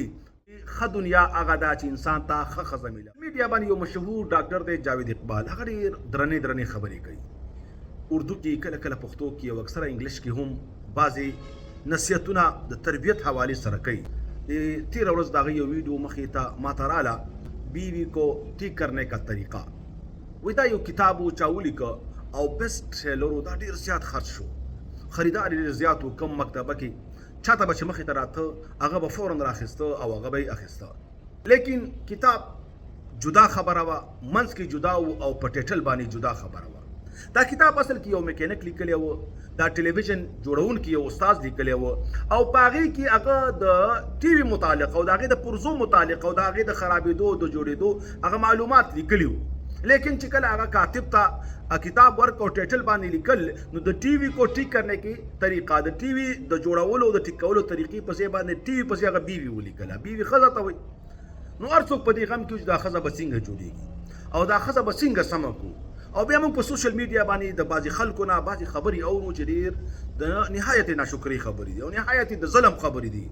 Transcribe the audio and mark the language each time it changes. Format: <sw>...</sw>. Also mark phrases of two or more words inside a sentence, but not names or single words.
<ps>ښه دنیا هغه ده چې انسان ته ښه ښځه مله. میډیا باندې یو مشهور ډاکټر دی جاوید اقبال، هغه ډېر درنې درنې خبرې کوي. اردو کې کله کله پښتو کې او اکثره انګلیش کې هم بعضې نصیحتونه د تربیت حوالې سره کوي. تیره ورځ د هغه یو ویډیو مخې ته ماته راله،</ps> <ur>بیوی کو ٹھیک کرنے کا طریقہ.</ur> <ps>وایي دا یو کتاب و چا ولیکه او</ps> <en>best seller</en> <ps>و، دا ډېر زیات خرڅ شو، خریدار یې ډېر زیات و. کم مکتبه کې چاته به چې مخې ته راته هغه به فوراً راخیسته او هغه به یې اخیسته. لیکن کتاب جدا خبره وه، منځ کې جدا و او په ټیټل باندې جدا خبره وه. دا کتاب اصل کې یو میکینک لیکلی و، دا ټلویزیون جوړونکي یو استاد لیکلی و او په هغې کې هغه د ټي وي متعلق او د هغې د پرزو متعلق او د هغې د خرابېدو د جوړېدو هغه معلومات لیکلي وو. لیکن چې کله هغه کاتب ته کتاب ورک او ټیټل باندې لیکل، نو د ټي وي</ps> <ur>کو ټیک کرنے کی طریقه،</ur> <ps>د ټي وي د جوړولو د ټیک کولو طریقې په ځای باندې ټي وي پسې هغه بیوي ولیکله. بیوي ښځه ته وایي. نو هر څوک په دې غم کې چې دا ښځه به څنګه جوړېږي او دا ښځه به څنګه سمه کړو. او بیا موږ په</ps> <en>social media</en> <ps>باندې د بعضې خلکو نه بعضې خبرې اورو چې ډېر د نهایت ناشکرۍ خبرې دي او نهایت د ظلم خبرې دي.</ps>